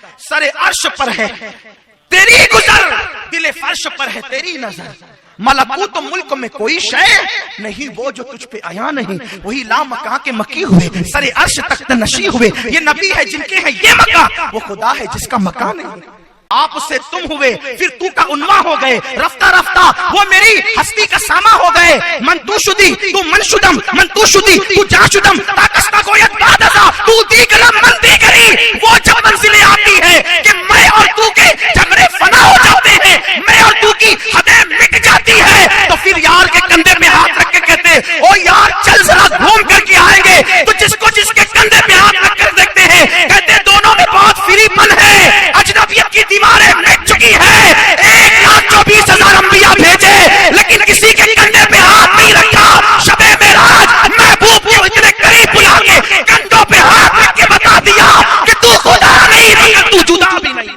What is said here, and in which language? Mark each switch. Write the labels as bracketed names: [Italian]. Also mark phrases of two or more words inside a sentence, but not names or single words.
[Urdu] سر عرش پر ہے تیری گزر، دل فرش پر ہے تیری نظر، ملکوت و ملک میں کوئی شے نہیں وہ جو تجھ پہ آیا نہیں، وہی لا مکان کے مکی ہوئے سر عرش تخت نشی ہوئے، یہ نبی ہے جن کے ہیں یہ مکان، وہ خدا ہے جس کا مکان نہیں۔ آپ سے تم ہوئے پھر تو کا عنوان ہو گئے، رفتہ رفتہ وہ میری ہستی کا ساما ہو گئے، [Persian] من تو شدی تو من شدم، من تو شدی تو جا شدم، تاکستہ گویت بادزا تو دیگرم من دیگری، [Urdu] وہ جب منزلیں آتی ہے کہ میں اور تو کے جھگڑے فنا ہو جاتے ہیں، میں اور تو کی حدیں مٹ جاتی ہے، تو پھر یار کے کندھے میں ہاتھ رکھ کے کہتے او یار چل ذرا گھوم کر کے آئیں گے، تو جس کو جس کے کندھے میں ہاتھ رکھ کر دیکھتے ہیں کہتے دونوں میں بہت فری پن ہے، اجنبیت کی دیواریں مٹ چکی ہے، 1,24,000 انبیاء بھیجے لیکن کسی کے کندھے پہ ہاتھ نہیں رکھا، شب معراج محبوب کو اتنے قریب بلا کے کندھوں پہ ہاتھ رکھ کے بتا دیا کہ تو خدا نہیں مگر تو جدا بھی نہیں۔